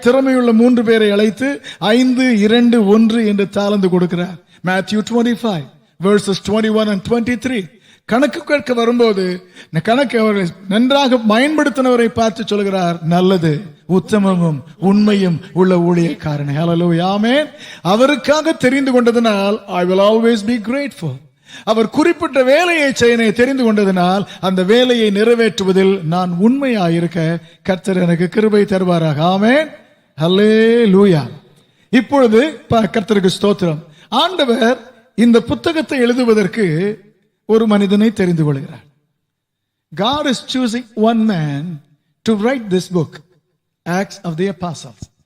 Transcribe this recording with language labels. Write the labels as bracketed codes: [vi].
[ta] திறமையுள்ள 3 பேரை அழைத்து 5, 2, 1 என்று தாளந்து கொடுக்கிறார். [en] Matthew 25 verses 21 and 23. [ta] கணக்கு கேட்க வரும்போது கணக்கு அவரை நன்றாக பயன்படுத்தினவரை பார்த்து சொல்கிறார், நல்லது, உத்தமமும் உண்மையும் உள்ள ஊழியக்காரன். ஹல்லேலூயா, ஆமென். அவருக்காக தெரிந்து கொண்டதனால் [en] I will always be grateful. [ta] அவர் குறிப்பிட்ட வேலையை செய்ய தெரிந்து கொண்டதனால் அந்த வேலையை நிறைவேற்றுவதில் நான் உண்மையாயிருக்க கர்த்தர் எனக்கு கிருபை தருவாராக. ஆமென். ஹல்லேலூயா. இப்பொழுது கர்த்தருக்கு ஸ்தோத்திரம். ஆண்டவர் இந்த புத்தகத்தை எழுதுவதற்கு ஒரு மனிதனை தெரிந்து கொள்கிறார். [en] God is choosing one man to write this book, Acts of the Apostles.